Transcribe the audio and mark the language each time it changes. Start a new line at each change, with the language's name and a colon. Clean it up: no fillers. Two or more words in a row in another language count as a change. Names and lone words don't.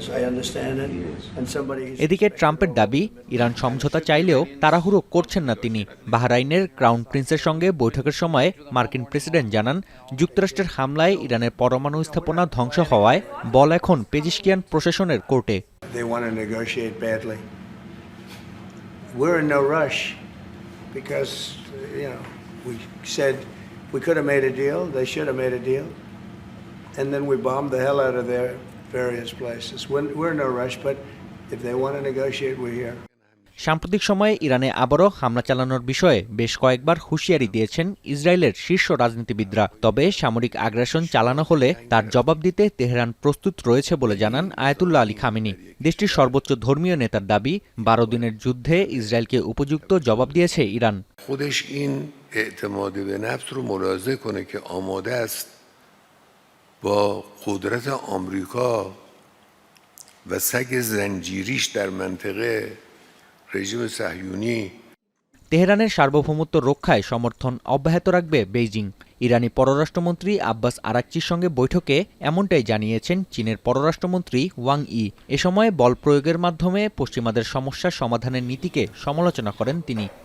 Bangla: এদিকে ট্রাম্পের দাবি, ইরান সমঝোতা চাইলেও তাড়াহুড়ো করছেন না তিনি। বাহরাইনের ক্রাউন প্রিন্সের সঙ্গে বৈঠকের সময় মার্কিন প্রেসিডেন্ট জানান, যুক্তরাষ্ট্রের হামলায় ইরানের পরমাণু স্থাপনা ধ্বংস হওয়ায় বল এখন পেজিশকিয়ান প্রশাসনের কোর্টে।
English: We're in no rush because, we said we could have made a deal, they should have made a deal, and then we bombed the hell out of their various places. We're in no rush, but if they want to negotiate, we're here.
Bangla: সাম্প্রতিক সময়ে ইরানে আবারও হামলা চালানোর বিষয়ে বেশ কয়েকবার হুঁশিয়ারি দিয়েছেন ইসরায়েলের শীর্ষ রাজনীতিবিদরা। তবে সামরিক আগ্রাসন চালানো হলে তার জবাব দিতে তেহরান প্রস্তুত রয়েছে বলে জানান আয়াতুল্লাহ আলী খামেনি। দেশটির সর্বোচ্চ ধর্মীয় নেতার দাবি, 12 দিনের যুদ্ধে ইসরায়েলকে উপযুক্ত জবাব দিয়েছে ইরান।
Persian: خودش این اعتماد به نفس رو ملاحظه کنه که آماده است با قدرت آمریکا و سگ زنجیریش در منطقه رژیم صهیونی.
Bangla: তেহরানের সার্বভৌমত্ব রক্ষায় সমর্থন অব্যাহত রাখবে বেইজিং। ইরানি পররাষ্ট্রমন্ত্রী আব্বাস আরাকচির সঙ্গে বৈঠকে এমনটাই জানিয়েছেন চীনের পররাষ্ট্রমন্ত্রী ওয়াং ই। এ সময় বল প্রয়োগের মাধ্যমে পশ্চিমাদের সমস্যা সমাধানের নীতিকে সমালোচনা করেন তিনি।